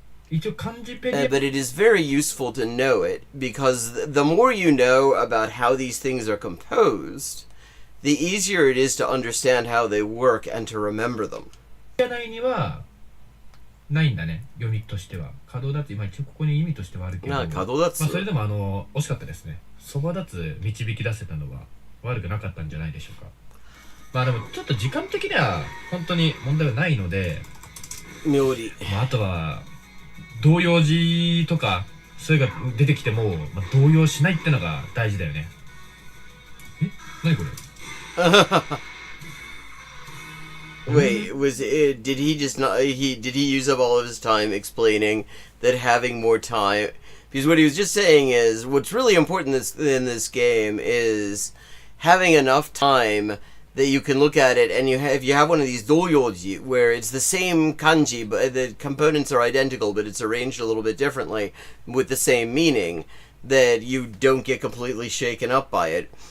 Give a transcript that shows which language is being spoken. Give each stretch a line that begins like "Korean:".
English: But it is very useful to know it, because the more you know about how these things are composed, the easier it is to understand how they work and to remember them.
Japanese: ないんだね、読みとしては。角立つ、今一応ここに意味としてはあるけど、角立つ、まあそれでも惜しかったですね。そば立つ導き出せたのは悪くなかったんじゃないでしょうか。まあでもちょっと時間的には本当に問題はないので、妙理。まああとは動揺字とかそういうのが出てきても、まあ、動揺しないってのが大事だよね。何これ
English: Wait, did he just not, did he use up all of his time explaining that having more time, because what he was just saying is, what's really important in this game is having enough time that you can look at it, and if you have one of these doyoji, where it's the same kanji, but the components are identical, but it's arranged a little bit differently, with the same meaning, that you don't get completely shaken up by it.